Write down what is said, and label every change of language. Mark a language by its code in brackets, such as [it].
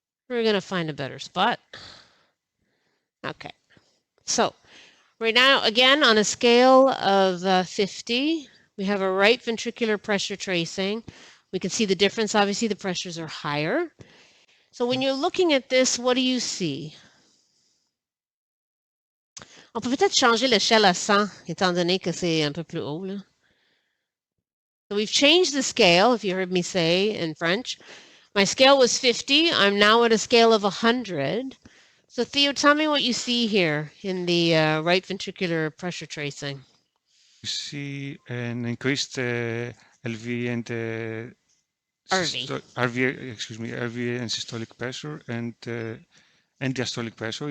[en] We're going to find a better spot. Okay. So right now, again, on a scale of 50, we have a right ventricular pressure tracing. We can see the difference. Obviously, the pressures are higher. So when you're looking at this, what do you see? [fr] On peut peut-être changer l'échelle à 100, étant donné que c'est un peu plus haut, là. [en] So we've changed the scale, if you heard me say in French. My scale was 50. I'm now at a scale of 100. So Theo, tell me what you see here in the right ventricular pressure tracing. You see an increased LV and RV and systolic pressure and diastolic pressure.